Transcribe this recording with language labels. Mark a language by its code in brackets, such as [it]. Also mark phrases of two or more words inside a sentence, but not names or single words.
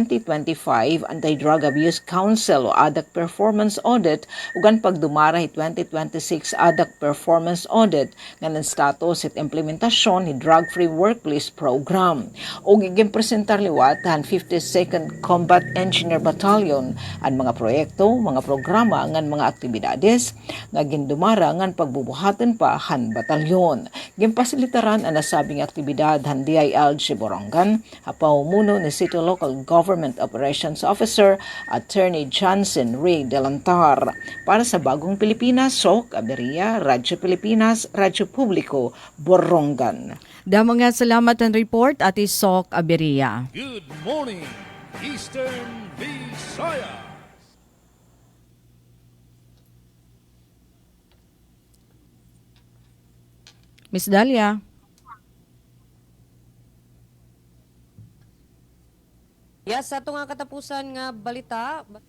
[war] 2025 anti-drug abuse council o ADAC [en] performance audit [war] ugan pagdumara hit 2026 ADAC [en] performance audit [war] nganan status hit implementasyon ni [en] drug free workplace program [war] ug gimpresentar liwat han 52nd Combat Engineer Battalion ang mga proyekto, mga programa ngan mga aktibidades nga gindumara ngan pagbubuhaton pa han batalyon. Gimpasilitaran ang nasabing aktibidad han DILG Borongan, pamumuno ni City Local Government Operations Officer Attorney Johnson Ray Delantar. Para sa Bagong Pilipinas, Sok Aberia, Radyo Pilipinas, Radyo Publiko, Borongan. Mga salamat ang report at Sok Aberia. [en] Good morning, Eastern Visayas. Miss Dalia. [war] Yes, ato nga katapusan nga balita.